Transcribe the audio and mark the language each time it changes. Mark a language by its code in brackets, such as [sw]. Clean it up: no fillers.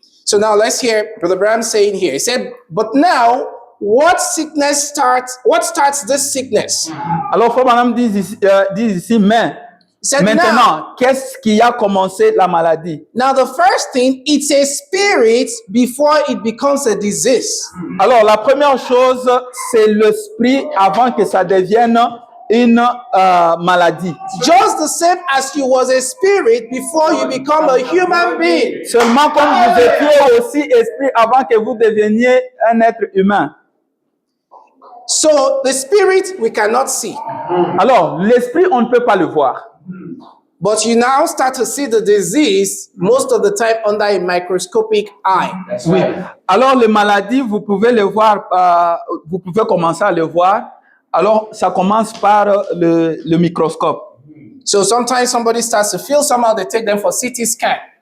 [en] So now let's hear Brother Bram saying here. He said, but now what starts this sickness? [fr] Alors, Frère Branham dit ici, mais [en] He said, [fr] maintenant, qu'est-ce qui a commencé la maladie? [en] now the first thing, it's a spirit before it becomes a disease. [fr] Alors, la première chose, c'est l'esprit avant que ça devienne une maladie. [en] Just the same as you was a spirit before you become a human being. [fr] Seulement comme vous étiez aussi esprit avant que vous deveniez un être humain. [en] So the spirit we cannot see, [fr] Alors, l'esprit, on ne peut pas le voir. [en] but you now start to see the disease most of the time under a microscopic eye. [fr] Oui. Alors, les maladies, vous pouvez les voir, vous pouvez commencer à les voir. Alors, ça commence par le microscope. [en] So sometimes somebody starts to feel somehow, they take them for CT scan.